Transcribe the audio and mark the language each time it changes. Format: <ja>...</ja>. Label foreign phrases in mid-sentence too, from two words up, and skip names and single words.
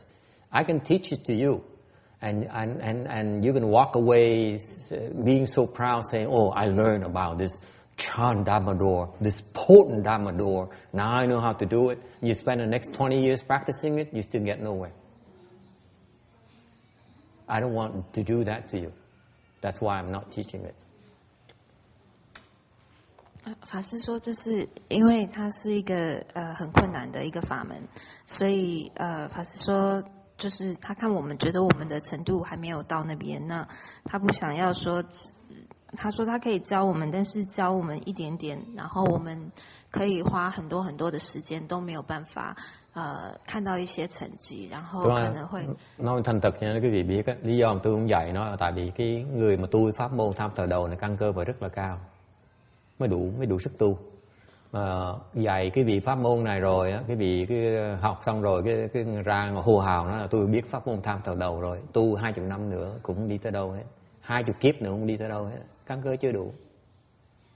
<en>I can teach it to you, and you can walk away being so proud, saying, "Oh, I learned about this Chan Dharma door, this potent Dharma door. Now I know how to do it." You spend the next 20 years practicing it, you still get nowhere. I don't want to do that to you. That's why I'm not teaching it.</en> <zh>法师说，这是因为它是一个很困难的一个法门，所以法师说，就是他看我们觉得我们的程度还没有到那边，那他不想要说。他说他可以教我们，但是教我们一点点，然后我们可以花很多的时间都没有办法看到一些成绩，然后可能会</zh> <vi>nói thành thật nha quý vị biết á, lý do mà tôi không dạy nó là tại vì cái người mà tu pháp môn tham thờ đầu này căn cơ phải rất là cao mới đủ sức tu. Mà dạy cái vị pháp môn này rồi á, cái vị cái học xong rồi cái ra hô hào nó là tôi biết pháp môn tham thờ đầu rồi, tu 20 năm nữa cũng không đi tới đâu hết, 20 kiếp nữa không đi tới đâu hết, căn cơ chưa đủ.</vi>